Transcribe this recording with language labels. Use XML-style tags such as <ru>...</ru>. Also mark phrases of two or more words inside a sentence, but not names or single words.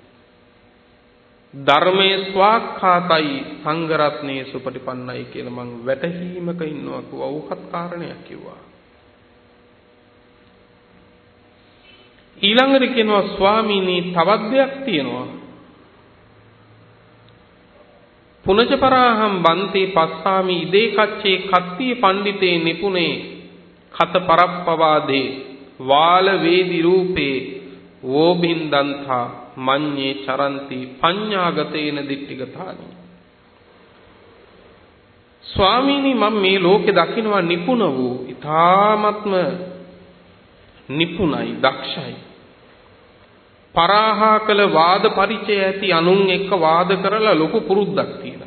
<si>ධර්මයේ ස්වාක්ඛාතයි සංඝ රත්නයේ සුපටිපන්නයි කියලා මම වැටහීමක ඉන්නවා කිව්වා. ඕකත් කාරණයක් කිව්වා. ඊළඟට කියනවා ස්වාමීනි තවත් දෙයක් තියෙනවා.</si> <pi>පුනච පරාහම් බන්තේ පස්සාමි ඉදේ කච්චේ කත්තිය පණ්ඩිතේ නිපුනේ කත පරප්පවාදේ වාල වේදි රූපේ වෝබින්දන්තා මඤ්ඤේ චරಂತಿ පඤ්ඤාගතේන දිට්ඨිගතානි.</pi> <si>ස්වාමීනි මම මේ ලෝකේ දකින්නවා නිපුණ වූ ඊ타ත්ම නිපුණයි දක්ෂයි පරාහා කළ වාද පරිචය ඇති අනුන් එක්ක වාද කරලා ලොකු පුරුද්දක් තියෙන.</si>